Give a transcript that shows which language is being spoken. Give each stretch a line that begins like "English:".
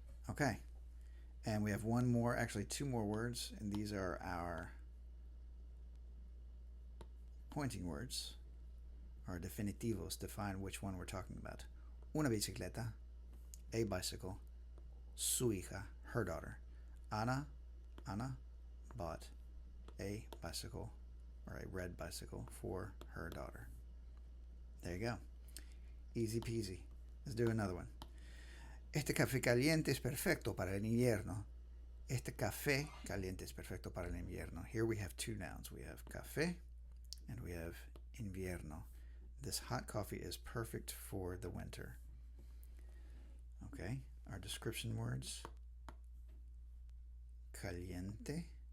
English: Okay. And we have one more, actually two more words, and these are our pointing words, our definitivos, define which one we're talking about.
Spanish: Una bicicleta,
English: a bicycle,
Spanish: su hija,
English: her daughter. Ana bought a bicycle, or a red bicycle, for her daughter. There you go. Easy peasy. Let's do another one.
Spanish: Este café caliente es perfecto para el invierno. Este café caliente es perfecto para el invierno.
English: Here we have two nouns. We have café and we have invierno. This hot coffee is perfect for the winter. Okay, our description words.
Spanish: Caliente.